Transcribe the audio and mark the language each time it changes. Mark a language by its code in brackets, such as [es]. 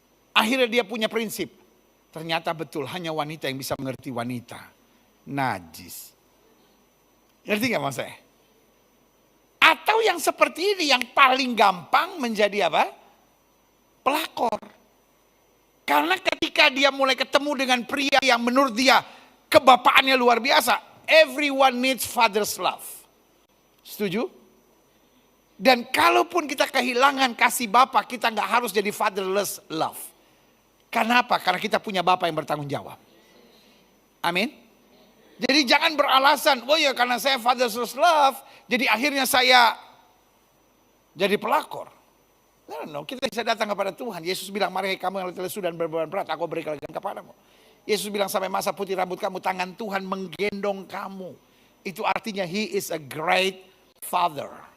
[id] Akhirnya dia punya prinsip, ternyata betul hanya wanita yang bisa mengerti wanita. Najis. Ngerti gak mas saya? Atau yang seperti ini yang paling gampang menjadi apa? Pelakor. Karena ketika dia mulai ketemu dengan pria yang menurut dia kebapaannya luar biasa. [en] Everyone needs father's love. [id] Setuju? Dan kalaupun kita kehilangan kasih bapak, kita gak harus jadi fatherless love. Karena apa? Karena kita punya bapak yang bertanggung jawab. Amin. Jadi jangan beralasan, oh ya karena saya fatherless love, jadi akhirnya saya jadi pelakor. [en] No, [id] kita bisa datang kepada Tuhan. Yesus bilang, mari kamu yang letih lesu dan berbeban berat, aku beri kelegaan kepadamu. Yesus bilang, sampai masa putih rambut kamu, tangan Tuhan menggendong kamu. Itu artinya [en] He is a great father.